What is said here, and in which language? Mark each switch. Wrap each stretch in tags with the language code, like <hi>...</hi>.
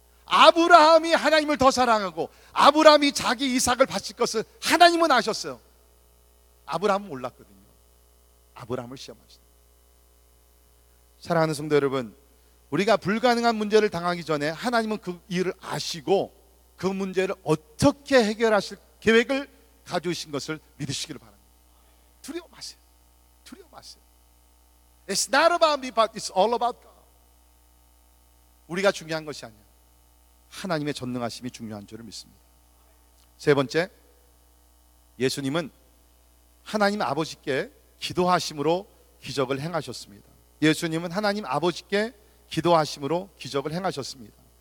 <ko>아브라함이 하나님을 더 사랑하고 아브라함이 자기 이삭을 바칠 것을 하나님은 아셨어요. 아브라함은 몰랐거든요. 아브라함을 시험하신다. 사랑하는 성도 여러분, 우리가 불가능한 문제를 당하기 전에 하나님은 그 일을 아시고 그 문제를 어떻게 해결하실 계획을 가져오신 것을 믿으시기를 바랍니다. 두려워 마세요. 두려워 마세요.</ko> <en>It's not about me, but it's all about God.</en> <ko>우리가 중요한 것이 아니에요. 하나님의 전능하심이 중요한 줄을 믿습니다. 세 번째, 예수님은 하나님 아버지께 기도하심으로 기적을 행하셨습니다. 예수님은 하나님 아버지께 기도하심으로 기적을 행하셨습니다.</ko>